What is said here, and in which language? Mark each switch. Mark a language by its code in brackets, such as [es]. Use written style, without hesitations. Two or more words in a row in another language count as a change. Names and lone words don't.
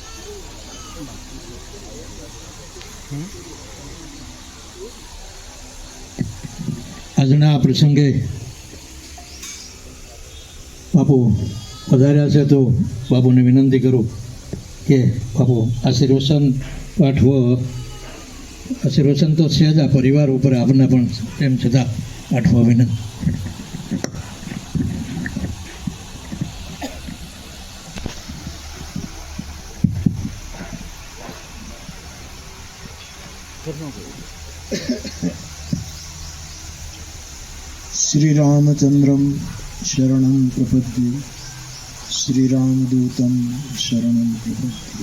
[gu] આજના આ પ્રસંગે બાપુ પધાર્યા છે, તો બાપુને વિનંતી કરું કે બાપુ આશીર્વચન પાઠવો. આશીર્વચન તો છે જ આ પરિવાર ઉપર, આપણને પણ તેમ છતાં પાઠવા વિનંતી. [sa] श्री रामचंद्रम शरणं प्रपद्ये, श्री रामदूतं शरणं प्रपद्ये.